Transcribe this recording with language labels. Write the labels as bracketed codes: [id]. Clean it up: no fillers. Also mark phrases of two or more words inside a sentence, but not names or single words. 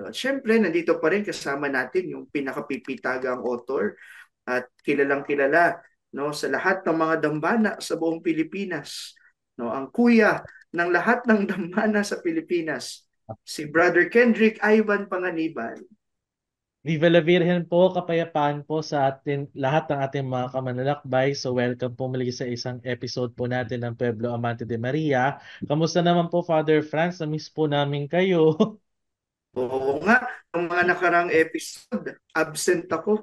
[tl] At syempre, nandito pa rin kasama natin yung pinakapipitagang author at kilalang kilala, no, sa lahat ng mga dambana sa buong Pilipinas, no, ang kuya ng lahat ng dambana sa Pilipinas, si Brother Kendrick Ivan Panganiban. [es] Viva la Virgen [tl] po, kapayapaan po sa atin, lahat ng ating mga kamanlalakbay. [en] So welcome [tl] po muli sa isang episode po natin ng Pueblo Amante de Maria. Kamusta naman po, Father Franz? Na-miss po namin kayo. Oo nga, ng mga nakarang episode, absent ako.